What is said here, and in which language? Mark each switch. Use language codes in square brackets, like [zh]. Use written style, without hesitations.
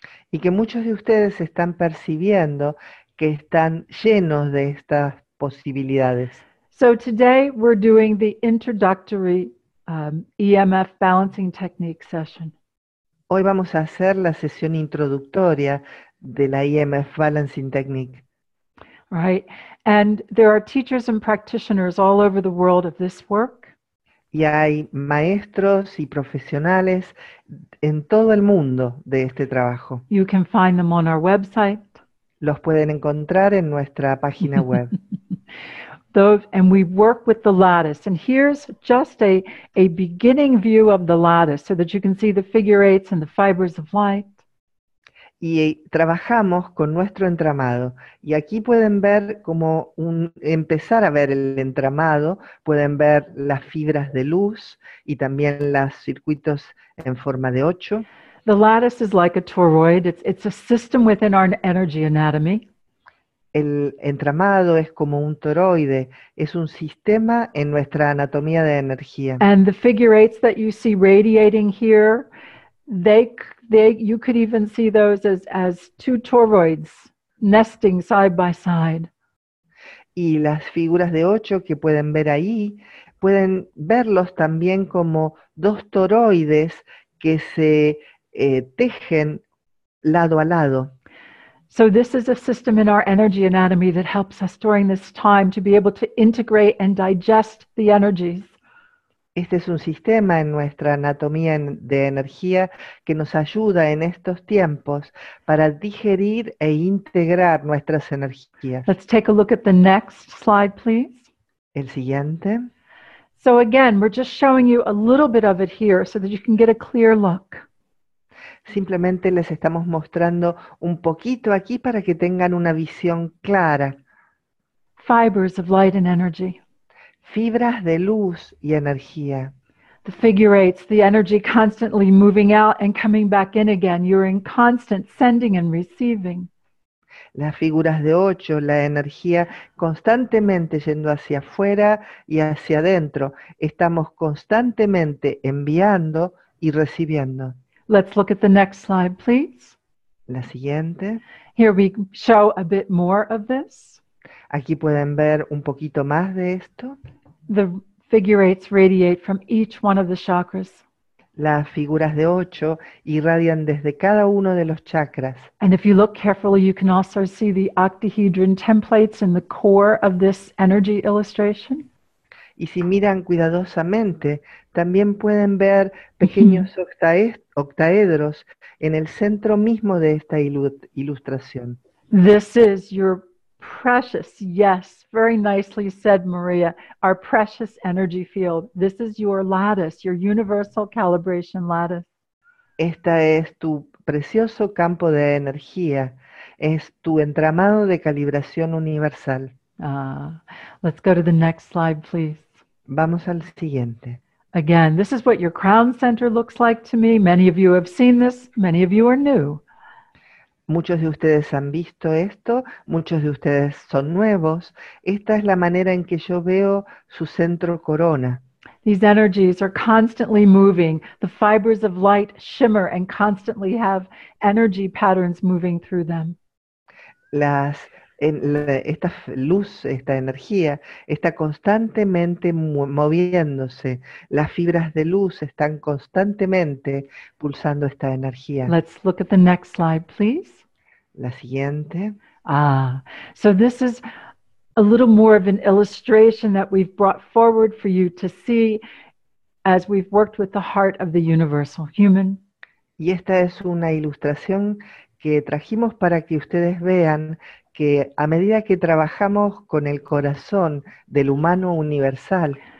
[es] Y que muchos de ustedes están percibiendo que están llenos de estas posibilidades. [en] So today we're doing the introductory EMF balancing technique session. [es] Hoy vamos a hacer la sesión introductoria de la EMF Balancing Technique. [en] Right? And there are teachers and practitioners all over the world of this work. [es] Y hay maestros y profesionales en todo el mundo de este trabajo. [en] You can find them on our website. [es] Los pueden encontrar en nuestra página web. [en] And we work with the lattice. And here's just a beginning view of the lattice so that you can see the figure eights and the fibers of light. [es] Y trabajamos con nuestro entramado. Y aquí pueden ver empezar a ver el entramado, pueden ver las fibras de luz y también los circuitos en forma de 8. [en] The lattice is like a toroid. It's a system within our energy anatomy. [es] El entramado es como un toroide, es un sistema en nuestra anatomía de energía. [en] And the figure eights that you see radiating here, you could even see those as two toroids nesting side by side. [es] Y las figuras de 8 que pueden ver ahí, pueden verlos también como dos toroides que se tejen lado a lado. [en] So this is a system in our energy anatomy that helps us during this time to be able to integrate and digest the energies. [es] Este es un sistema en nuestra anatomía de energía que nos ayuda en estos tiempos para digerir e integrar nuestras energías. [en] Let's take a look at the next slide, please. [es] El siguiente. [en] So again, we're just showing you a little bit of it here so that you can get a clear look. [es] Simplemente les estamos mostrando un poquito aquí para que tengan una visión clara. [en] Fibers of light and energy. [es] Fibras de luz y energía. [en] The figure eights, the energy constantly moving out and coming back in again. You're in constant sending and receiving. [es] Las figuras de 8, la energía constantemente yendo hacia afuera y hacia adentro. Estamos constantemente enviando y recibiendo. [en] Let's look at the next slide, please. [es] La siguiente. [en] Here we show a bit more of this. [es] Aquí pueden ver un poquito más de esto. [en] The figure eights radiate from each one of the chakras. [es] Las figuras de 8 irradian desde cada uno de los chakras. [en] And if you look carefully, you can also see the octahedron templates in the core of this energy illustration. [es] Y si miran cuidadosamente, también pueden ver pequeños octaedros en el centro mismo de esta ilustración. [en] This is your precious, yes, very nicely said, Maria, our precious energy field. This is your lattice, your universal calibration lattice. [es] Esta es tu precioso campo de energía, es tu entramado de calibración universal. [en] Let's go to the next slide, please. [es] Vamos al siguiente. [en] Again, this is what your crown center looks like to me. Many of you have seen this, many of you are new. [es] Muchos de ustedes han visto esto, muchos de ustedes son nuevos. Esta es la manera en que yo veo su centro corona. [en] These energies are constantly moving. The fibers of light shimmer and constantly have energy patterns moving through them. [es] Esta luz, esta energía, está constantemente moviéndose. Las fibras de luz están constantemente pulsando esta energía. [en] Let's look at the next slide, please. [es] La siguiente. [en] So this is a little more of an illustration that we've brought forward for you to see as we've worked with the heart of the universal human. [es] Y esta es una ilustración que trajimos para que ustedes vean que a medida que trabajamos con el corazón del humano universal,